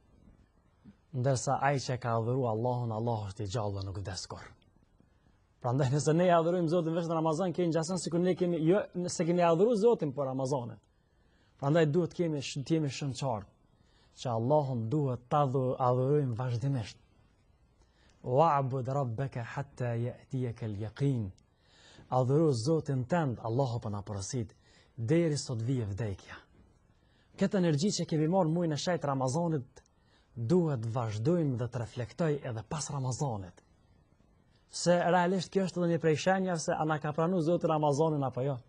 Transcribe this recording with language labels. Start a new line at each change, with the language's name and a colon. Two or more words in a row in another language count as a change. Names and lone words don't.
Albanian: Ndërsa ai që ka adhuru Allahun, Allah është i gjallë dhe nuk vdes kurrë. Prandaj nëse ne adhurojmë Zotin vetëm në Ramazan, kemi gjasën sikur ne kemi nëse kemi adhuru Zotin për Ramazanin. Prandaj duhet të jemi shumë qartë që Allahun duhet ta adhurojmë vazhdimisht.
Arabic: واعبد ربك حتى يأتيك اليقين.
Albanian: Adhuro Zotin tënd, Allahu po na porosit deri sot vije vdekja. Këtë energji që kemi marrë muajin e shejtë Ramazanit duhet vazhdojmë dhe të reflektoj edhe pas Ramazanit. Se realisht kjo është edhe një prej shenjave se a na ka pranuar Zoti Ramazanin apo jo.